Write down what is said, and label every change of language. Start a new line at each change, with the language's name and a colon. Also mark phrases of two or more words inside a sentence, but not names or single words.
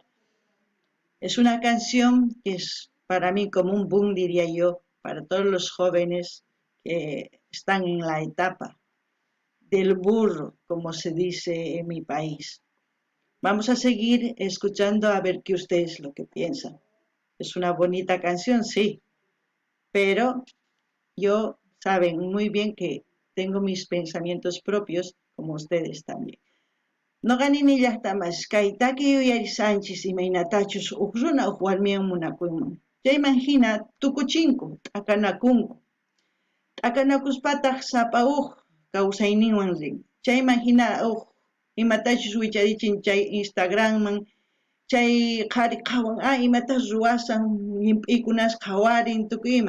Spanish: Es una canción que es para mí como un boom, diría yo, para todos los jóvenes que están en la etapa del burro, como se dice en mi país. Vamos a seguir escuchando a ver qué ustedes lo que piensan. Es una bonita canción, sí, pero yo saben muy bien que tengo mis pensamientos propios, como ustedes también.
Quechua: Noqanini llaqtamas kay taki uyarisqanchis imaynatachus huk runa huk warmiwan munakunman. Chayman hina tukuchinku, t'akanakunku. T'akanakuspataq sapa huk kawsayninwan rin. Chayman hina huk imatachus wicharichin chay Instagramman, chay qhari qhawan imatas ruwasan, llimp'iykunas qhawarin tukuyman.